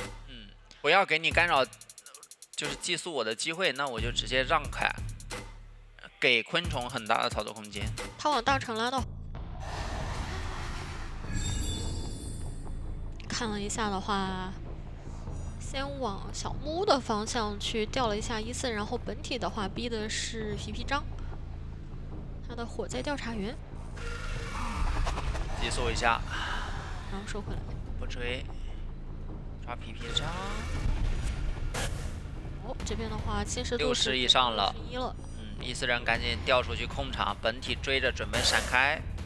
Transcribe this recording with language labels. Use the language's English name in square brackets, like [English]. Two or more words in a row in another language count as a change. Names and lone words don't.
[Chinese] 不要給你干擾，就是寄宿我的機會，那我就直接讓開，給昆蟲很大的操作空間。他往大城拉到，看了一下的話。先往小木的方向去調了一下14，然後本體的話逼的是皮皮章，他的火災調查員，寄宿一下，然後收回來，不追，抓皮皮章。哦，這邊的話侵蝕度 60以上了，61了。 14人趕緊調出去控場，本體追着準備閃開。